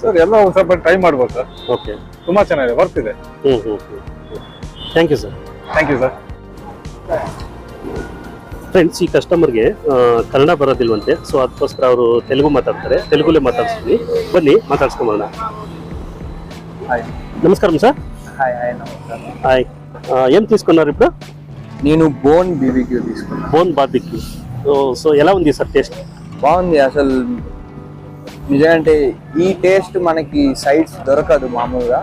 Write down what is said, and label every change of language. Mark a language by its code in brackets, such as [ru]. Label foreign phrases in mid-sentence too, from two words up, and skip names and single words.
[kn] ಸರ್? ಎಲ್ಲ ಒಂದು ಸ್ವಲ್ಪ ಟ್ರೈ ಮಾಡ್ಬೋದು ಸರ್. ಓಕೆ, ತುಂಬಾ ಚೆನ್ನಾಗಿದೆ, ವರ್ತ್ ಇದೆ. [en] thank you sir. thank you sir. [kn] ಫ್ರೆಂಡ್ಸ್, ಈ ಕಸ್ಟಮರ್ಗೆ ಕನ್ನಡ ಬರೋದಿಲ್ವಂತೆ, ಸೊ ಅದಕ್ಕೋಸ್ಕರ ಅವರು ತೆಲುಗು ಮಾತಾಡ್ತಾರೆ. ತೆಲುಗುಲೇ ಮಾತಾಡ್ಸ್ತೀನಿ, ಬನ್ನಿ ಮಾತಾಡ್ಸ್ಕೊಂಬರೋಣ. [te] హాయ్ నమస్కారం సార్. హాయ్ హాయ్ నమస్కారం. హాయ్, ఏం తీసుకున్నారు ఇప్పుడు? నేను [en] bone BBQ [te] తీసుకున్నాను. [en] bone barbecue. [te] సో ఎలా ఉంది సార్ టేస్ట్? బాగుంది. అసలు నిజంటే ఈ టేస్ట్ మనకి సైడ్స్ దొరకదు మామూలుగా.